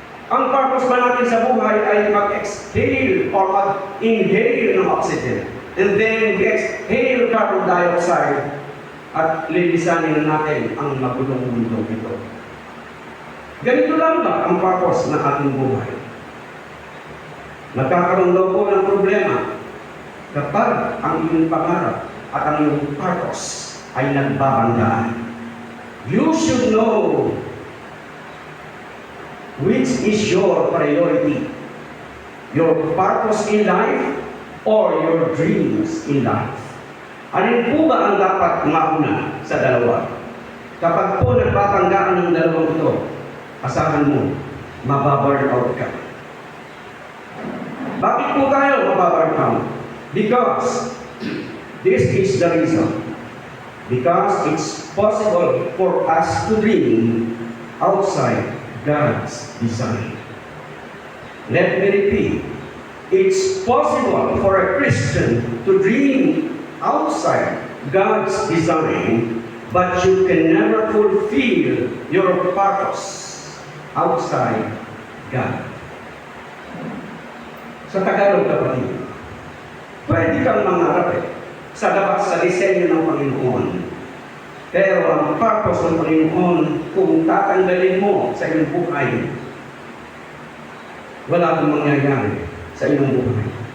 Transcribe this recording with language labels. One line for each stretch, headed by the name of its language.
Filipino: Ang purpose ba natin sa buhay ay mag-exhale or mag-inhale ng oxygen,
English: and then we exhale carbon dioxide
Filipino: at lilisanin na natin ang magulong mundo ito. Ganito lang ba ang purpose ng ating buhay? Nagkakaroon daw po ng problema kapag ang iyong pangarap at ang iyong purpose ay nagbabanggaan.
English: You should know which is your priority, your purpose in life or your dreams in life.
Filipino: Alin po ba ang dapat mauna sa dalawa? Kapag po nagpapanggaan ng dalawang ito, asahan mo, mababurn out ka. Bakit po tayo mababurn out?
English: Because this is the reason. Because it's possible for us to dream outside God's design. Let me repeat. It's possible for a Christian to dream outside God's design, but you can never fulfill your purpose outside God.
Filipino: Sa Tagalog, kapatid, pwede kang mangarap sa labas sa disenyo ng Panginoon. Pero ang purpose ng Panginoon, kung tatanggalin mo sa iyong buhay, wala kang mangyayari sa iyong buhay.